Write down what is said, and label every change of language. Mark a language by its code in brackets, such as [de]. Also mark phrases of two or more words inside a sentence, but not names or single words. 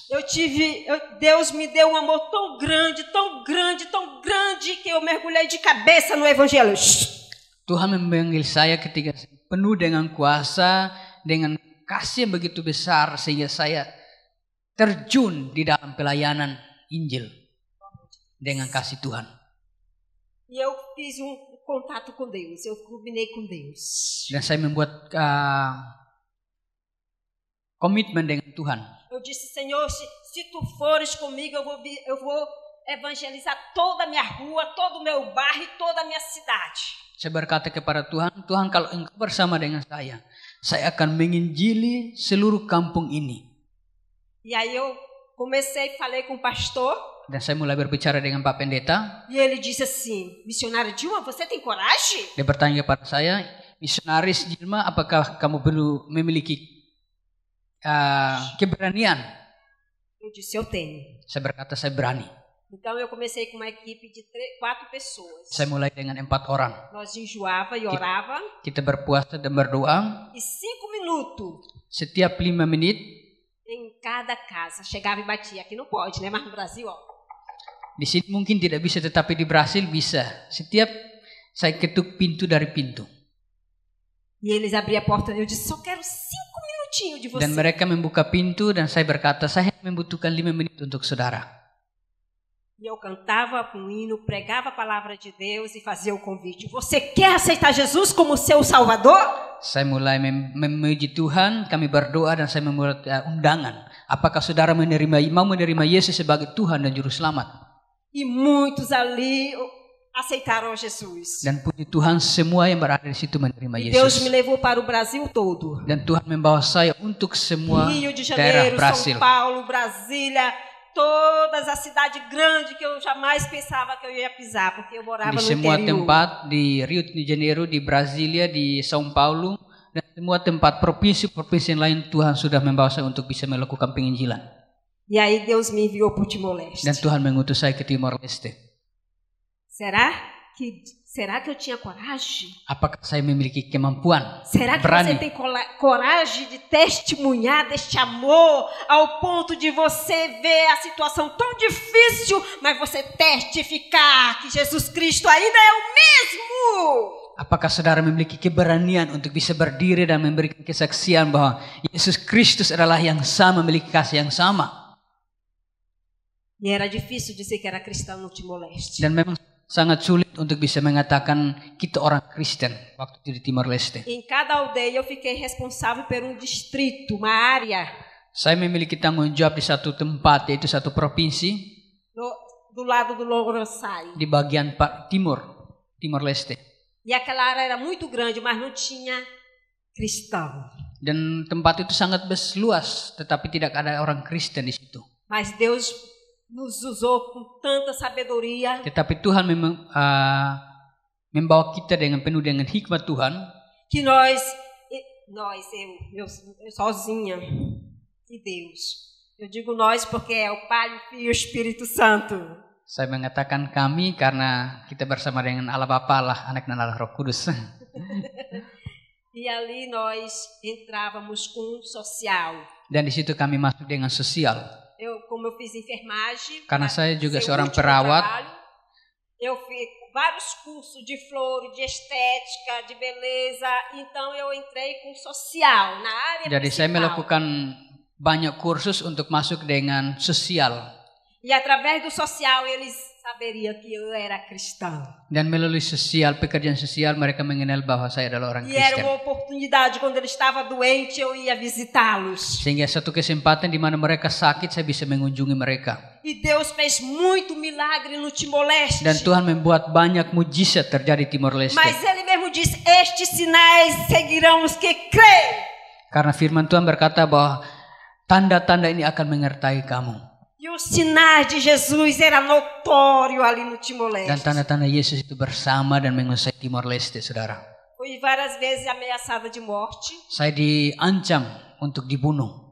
[pt] Deus me deu um amor tão grande, tão grande, tão grande, que eu mergulhei de cabeça no Evangelho. [id] Tuhan memanggil saya ketika penuh dengan kuasa, dengan kasih yang begitu besar, sehingga saya terjun di dalam pelayanan Injil dengan kasih Tuhan. [pt] E eu fiz contato com Deus, eu combinei com Deus. [id] Dan saya membuat komitmen dengan Tuhan. [pt] Eu disse, Senhor, se tu fores comigo, eu vou evangelizar toda a minha rua, todo o meu bairro e toda a minha cidade. [id] Saya berkata kepada Tuhan, Tuhan kalau Engkau bersama dengan saya akan menginjili seluruh kampung ini. [pt] E aí eu comecei, falei com o pastor. [id] Dan saya mulai berbicara dengan Pak Pendeta. [pt] E ele disse assim, missionário Dilma, você tem coragem? [id] Dia bertanya kepada saya, misionaris Dilma, apakah kamu perlu memiliki keberanian? [pt] Eu disse, eu tenho. [id] Saya berkata, saya berani. [pt] Então eu comecei com uma equipe de 4 pessoas. [id] Saya mulai dengan 4 orang. [pt] Nós jejuava e orava. [id] Kita berpuasa dan berdoa. [pt] E 5 minutos. [id] Setiap 5 menit. [pt] Em cada casa. Chegava e batia. Aqui não pode, né? Mas no Brasil, ó. [id] Di sini mungkin tidak bisa, tetapi di Brasil bisa. Setiap saya ketuk pintu dari pintu. [pt] E eles abriam a porta e eu disse, só quero 5 minutinhos de você. [id] Dan mereka membuka pintu dan saya berkata, saya membutuhkan 5 menit untuk saudara. [pt] E eu cantava um hino, pregava a palavra de Deus e fazia o convite. Você quer aceitar Jesus como seu Salvador? [id] Saya mulai memuji Tuhan, kami berdoa dan saya membuat undangan. Apakah saudara mau menerima Yesus sebagai Tuhan dan Juru Selamat? [pt] E muitos ali aceitaram Jesus. [id] Dan puji Tuhan, semua yang berada di situ menerima [pt] E [id] Yesus. [pt] Deus me levou para o Brasil todo. [id] Dan Tuhan membawa saya untuk semua [pt] Rio de [id] daerah [pt] Janeiro, Brasil. São Paulo, Brasília, todas as cidades grandes que eu jamais pensava que eu ia pisar, porque eu morava [id] Di [pt] no [id] semua [pt] interior. [id] tempat, di Rio de Janeiro, di Brasilia, di São Paulo, dan semua tempat provinsi-provinsi lain Tuhan sudah membawa saya untuk bisa melakukan penginjilan. [pt] E aí Deus me enviou para o Timor-Leste. [id] Dan Tuhan mengutus saya ke Timor Leste. [pt] Será que eu tinha coragem? [id] Apakah saya memiliki kemampuan? [pt] Será que [id] berani? [pt] você tem coragem de testemunhar deste amor ao ponto de você ver a situação tão difícil, mas você testificar que Jesus Cristo ainda é o mesmo? [id] Apakah saudara memiliki keberanian untuk bisa berdiri dan memberikan kesaksian bahwa Yesus Kristus adalah yang sama, memiliki kasih yang sama? [pt] E era difícil dizer que era cristão no Timor-Leste. [id] Dan memang sangat sulit untuk bisa mengatakan kita orang Kristen waktu itu di Timor Leste. [pt] Em cada aldeia eu fiquei responsável por um distrito, uma área. [id] Saya memiliki tanggung jawab di satu tempat, yaitu satu provinsi [pt] do lado do Logrosai. [id] di bagian Timor Leste. [pt] E aquela área era muito grande, mas não tinha cristão. [id] Dan tempat itu sangat luas, tetapi tidak ada orang Kristen di situ. [pt] Mas Deus nos usou com tanta sabedoria. [id] Tetapi Tuhan membawa kita dengan penuh dengan hikmat Tuhan. [pt] Que eu sozinha e Deus. Eu digo nós porque é o Pai, o Filho e o Espírito Santo. [id] Saya mengatakan kami karena kita bersama dengan Allah Bapa, Allah Anak dan Allah Roh Kudus. [pt] E ali nós entrávamos com social. [id] Dan di situ kami masuk dengan sosial. [pt] Como eu fiz enfermagem, [id] karena saya juga seorang perawat, [pt] eu fiz vários cursos de flor, de estética, de beleza, então eu entrei com social na área [id] Jadi [pt] principal. [id] saya melakukan banyak kursus untuk masuk dengan sosial. [pt] E através do social eles saberia que eu era cristã. [id] Dan melalui pekerjaan sosial mereka mengenal bahwa saya adalah orang [pt] E era [id] Kristen. [pt] uma oportunidade, quando ele estava doente, eu ia visitá-los. [id] Sehingga satu kesempatan di mana mereka sakit, saya bisa mengunjungi mereka. [pt] E Deus fez muito milagre no Timor-Leste. [id] Dan Tuhan membuat banyak mujizat terjadi di Timor Leste. [pt] Mas ele mesmo disse, estes sinais seguirão os que creem. [id] Karena firman Tuhan berkata bahwa tanda-tanda ini akan menyertai kamu. [pt] E os sinais de Jesus era notório ali no [id] Dan [pt] Timor-Leste. [id] tanda-tanda Yesus itu bersama dan menguasai Timor Leste, saudara. [pt] Fui várias vezes ameaçada de morte. [id] Saya diancam untuk dibunuh.